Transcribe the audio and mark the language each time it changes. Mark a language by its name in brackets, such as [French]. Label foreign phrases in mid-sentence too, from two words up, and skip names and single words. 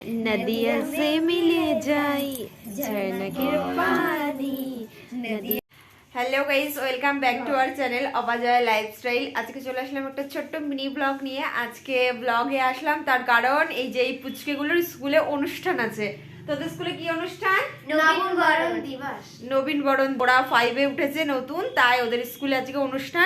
[Bhojpuri] नदिया से मिले जाई झरना के पानी नदी। [English] Hello guys, welcome back to our channel Apajoy Lifestyle. [Bangla] আজকে চলে আসলাম একটা ছোট্ট [English] mini vlog [Bangla] নিয়ে। আজকে ব্লগে আসলাম তার কারণ এই যে এই পুচকেগুলোর স্কুলে অনুষ্ঠান আছে। তোদের স্কুলে কি অনুষ্ঠান? নবীন বরণ দিবস। নবীন বরণ, ওরা 5-এ উঠেছে নতুন, তাই ওদের স্কুলে আজকে অনুষ্ঠান।